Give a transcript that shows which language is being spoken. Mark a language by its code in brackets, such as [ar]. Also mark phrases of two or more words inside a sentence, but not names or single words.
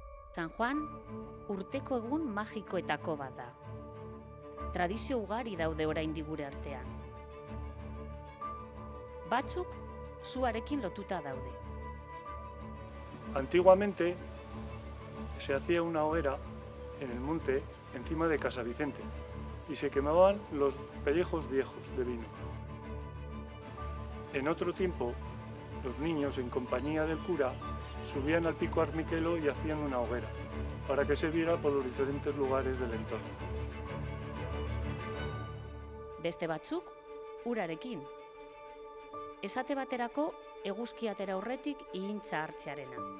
[eu] San Juan urteko egun magikoetako bat da. Tradizio ugari daude oraindik gure artean. Batzuk suarekin lotuta daude. [es] Antiguamente se hacía una hoguera en el monte encima de Casa Vicente y se quemaban los pellejos viejos de vino. En otro tiempo, los niños en compañía del cura subían al pico Armiquelo y hacían una hoguera para que se viera por los diferentes lugares del entorno. [eu] Beste batzuk urarekin. Esate baterako eguzki atera aurretik ihintza hartzearena.